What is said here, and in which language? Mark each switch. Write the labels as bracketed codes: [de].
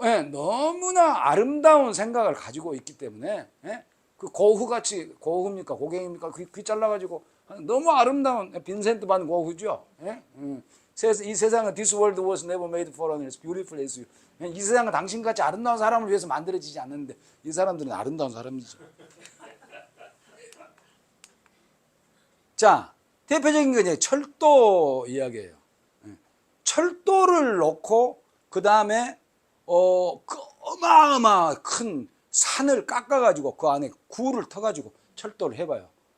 [ko] 너무나 아름다운 생각을 가지고 있기 때문에 그 고흐같이 고흐입니까 고갱입니까 귀 잘라가지고 너무 아름다운 빈센트 반 고흐죠. 이 세상은 [en] this world was never made for one as beautiful as you. [ko] 이 세상은 당신같이 아름다운 사람을 위해서 만들어지지 않는데 이 사람들은 아름다운 사람이죠. 자, 대표적인 게 이제 철도 이야기예요. 철도를 놓고 그 다음에 그 어마어마 큰 산을 깎아가지고 그 안에 구를 터가지고 철도를 해봐요.